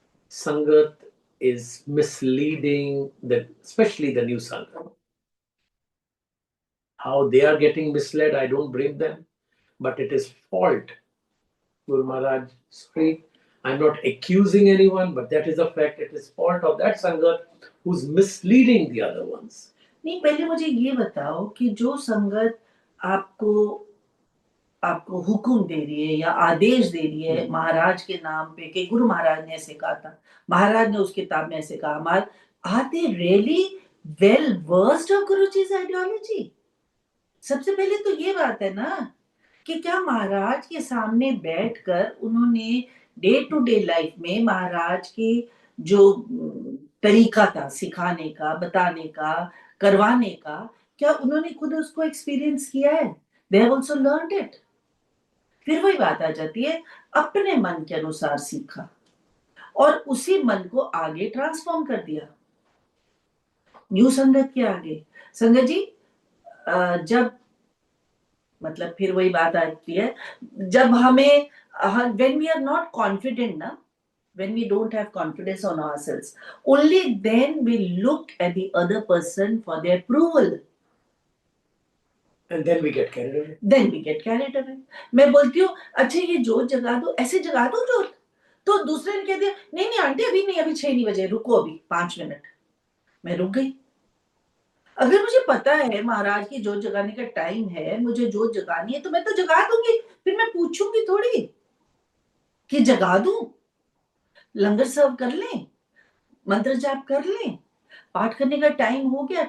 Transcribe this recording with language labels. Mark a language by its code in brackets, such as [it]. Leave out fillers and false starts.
[en] Sangat is misleading, especially the new Sangat. How they are getting misled, I don't blame them, but it is fault. Guru Maharaj, sorry, I'm not accusing anyone, but that is a fact. It is fault of that Sangat who's misleading the other ones. [hi] नहीं, पहले मुझे ये बताओ कि जो संगत आपको आपको हुक्म दे रही है या आदेश दे रही है महाराज के नाम पे कि गुरु महाराज ने ऐसे कहा था, महाराज ने उस किताब में ऐसे कहा, [en] Are they really well versed of गुरुजी's ideology? [hi] सबसे पहले तो ये बात है ना कि क्या महाराज के सामने बैठकर उन्होंने डे टू डे लाइफ में महाराज के जो तरीका था सिखाने का, बताने का, करवाने का, क्या उन्होंने खुद उसको एक्सपीरियंस किया है? [en] They have also learned it. [hi] फिर वही बात आ जाती है, अपने मन के अनुसार सीखा और उसी मन को आगे ट्रांसफॉर्म कर दिया न्यू संगत के आगे। संगत जी, जब मतलब फिर वही बात आती है, जब हमें [en] when we are not confident ना, when we don't have confidence on ourselves, only then we look at the other person for their approval. And then we get carried away. Then we get carried away. [hi] मैं बोलती हूँ, अच्छा ये जोत जगा दो, ऐसे जगा दो जोत, तो दूसरे ने कह दिया नहीं नहीं आंटी अभी नहीं, अभी 6 नहीं बजे, रुको अभी 5 मिनट। मैं रुक गई। अगर मुझे पता है महाराज की जोत जगाने का टाइम है, मुझे जोत जगानी है, तो मैं तो जगा दूंगी, फिर मैं पूछूंगी थोड़ी कि जगा दूं, लंगर सर्व कर लें, मंत्र जाप कर लें, पाठ करने का टाइम हो गया।